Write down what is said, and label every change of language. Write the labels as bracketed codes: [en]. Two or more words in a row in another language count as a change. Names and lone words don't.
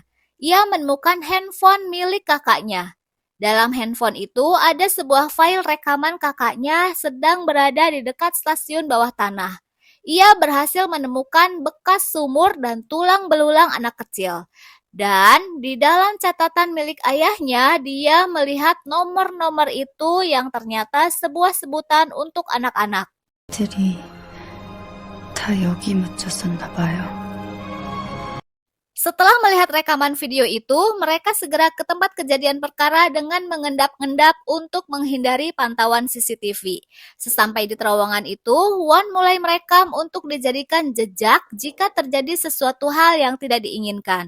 [id] Ia menemukan handphone milik kakaknya. Dalam handphone itu ada sebuah file rekaman kakaknya sedang berada di dekat stasiun bawah tanah. Ia berhasil menemukan bekas sumur dan tulang belulang anak kecil. Dan di dalam catatan milik ayahnya, dia melihat nomor-nomor itu yang ternyata sebuah sebutan untuk anak-anak. [ko] 들이 다 여기 묻혔었나 봐요. [id] Setelah melihat rekaman video itu, mereka segera ke tempat kejadian perkara dengan mengendap-endap untuk menghindari pantauan CCTV. Sesampai di terowongan itu, Won mulai merekam untuk dijadikan jejak jika terjadi sesuatu hal yang tidak diinginkan.